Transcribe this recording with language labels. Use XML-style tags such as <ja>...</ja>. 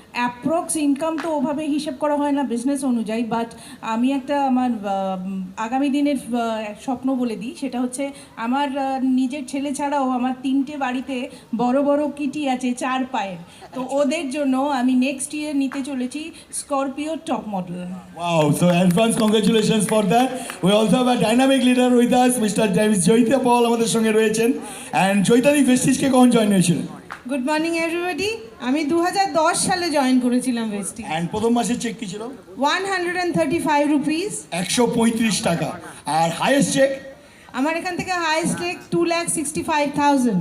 <bn>Approx income তো ওভাবে হিসেব করা হয় না বিজনেস অনুযায়ী, বাট আমি একটা আমার আগামী দিনের স্বপ্ন বলে দিই। সেটা হচ্ছে আমার নিজের ছেলে ছাড়াও আমার 3টে বাড়িতে বড় বড় কিটি আছে 4 পায়ের। তো ওদের জন্য আমি নেক্সট ইয়ার নিতে চলেছি Scorpio top model.</bn> <en>Wow, so advance congratulations for that. We also have a dynamic leader with us, Mr.</en> <bn>Joyita পল আমাদের সঙ্গে রয়েছেন। অ্যান্ড জয়িতাদি ভেস্টিজকে কখন জয়েন হয়েছিলেন? Good morning everybody. আমি 2010 সালে জয়েন করেছিলাম ভেস্টিজ। অ্যান্ড প্রথম মাসের চেক কি ছিল? 135 রুপিস। 135 টাকা। আর হাইয়েস্ট চেক? আমার এখান থেকে হাইয়েস্ট চেক 2,65,000।</bn>